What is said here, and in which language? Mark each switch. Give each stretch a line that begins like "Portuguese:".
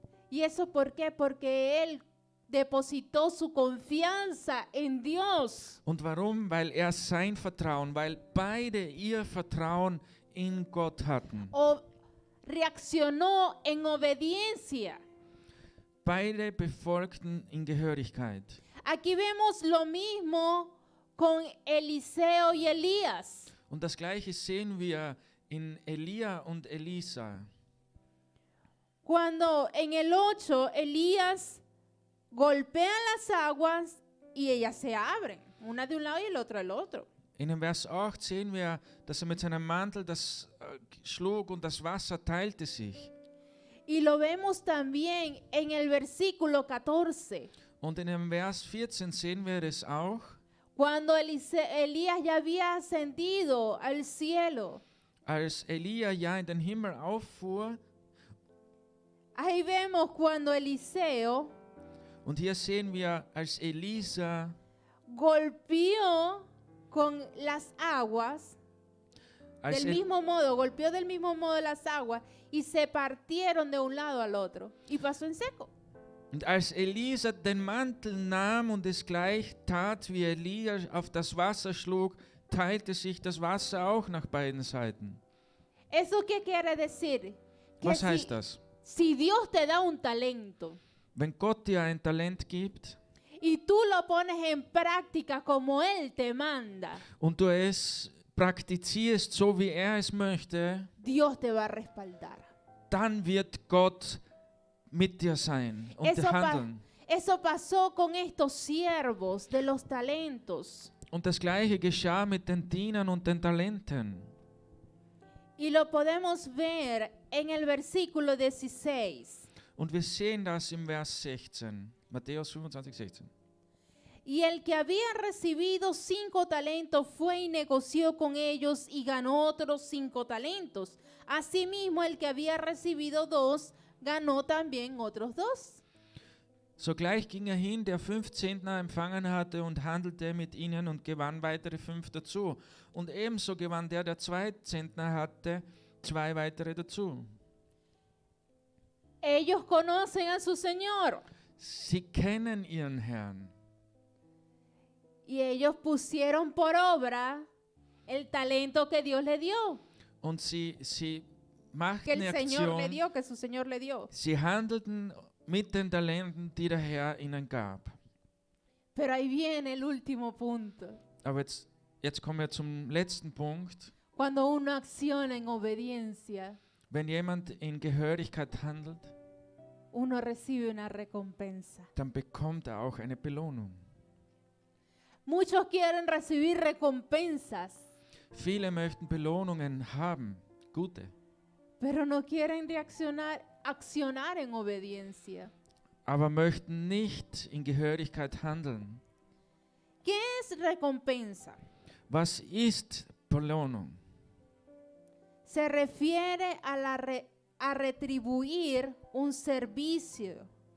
Spanish: ¿Y eso por qué? Porque él depositó su confianza en Dios.
German: Und warum? Weil er sein Vertrauen, weil beide ihr Vertrauen in Gott hatten.
Spanish: O reaccionó en obediencia.
German: Beide befolgten in Gehörigkeit.
Spanish: Aquí vemos lo mismo con Eliseo y Elías.
German: Und das Gleiche sehen wir in Elia und Elisa.
Spanish: Cuando en el 8 Elías golpea las aguas y ellas se abren, una de un lado y el otro del otro.
German: In dem Vers 8 sehen wir, dass er mit seinem Mantel das schlug und das Wasser teilte sich.
Spanish: Y lo vemos también en el versículo 14,
German: Und in dem Vers 14 sehen wir es auch,
Spanish: cuando Elías ya había ascendido al cielo.
German: als Elia ja in den Himmel auffuhr.
Spanish: Ahí vemos cuando Eliseo
German: Und hier sehen wir, als Elisa
Spanish: golpeó con las aguas,
German: als
Spanish: del mismo modo, golpeó del mismo modo las aguas y se partieron de un lado al otro y pasó en seco.
German: Und als Elisa den Mantel nahm und es gleich tat, wie Elia auf das Wasser schlug, teilte sich das Wasser auch nach beiden Seiten.
Spanish: ¿Eso qué quiere decir? Que
German: Was heißt das?
Spanish: si Dios te da un talento
German: Wenn Gott dir ein Talent gibt
Spanish: y tú lo pones en práctica como Él te manda,
German: und du es praktizierst, so wie er es möchte,
Spanish: Dios te va a respaldar.
German: dann wird Gott mit dir sein und
Spanish: Eso,
German: handeln.
Spanish: eso pasó con estos siervos de los talentos.
German: Und das Gleiche geschah mit den Dienern und den Talenten.
Spanish: Y lo podemos ver en el versículo 16.
German: Und wir sehen das im Vers 16, Matthäus 25, 16.
Spanish: Y el que había recibido 5 talentos fue y negoció con ellos y ganó otros 5 talentos. Asimismo, el que había recibido 2 ganó también otros 2.
German: Sogleich ging er hin, der 5 Zentner empfangen hatte, und handelte mit ihnen und gewann weitere 5 dazu. Und ebenso gewann der 2 Zentner hatte, 2 weitere dazu.
Spanish: Ellos conocen a su Señor
German: Sie kennen ihren Herrn.
Spanish: y ellos pusieron por obra el talento que Dios le dio,
German: Und sie
Spanish: que
German: machten
Spanish: el Señor le
German: Aktion.
Spanish: dio, que su Señor le dio.
German: Sie handelten mit den Talenten, die der Herr ihnen gab.
Spanish: Pero ahí viene el último punto.
German: Aber jetzt kommen wir zum letzten Punkt.
Spanish: Cuando uno acciona en obediencia,
German: Wenn jemand in Gehörigkeit handelt,
Spanish: uno recibe una recompensa.
German: dann bekommt er auch eine Belohnung.
Spanish: Muchos quieren recibir recompensas,
German: Viele möchten Belohnungen haben, gute,
Spanish: pero no quieren accionar en obediencia.
German: aber möchten nicht in Gehörigkeit handeln.
Spanish: ¿Qué es recompensa?
German: Was ist Belohnung?
Spanish: Se refiere a retribuir un servicio.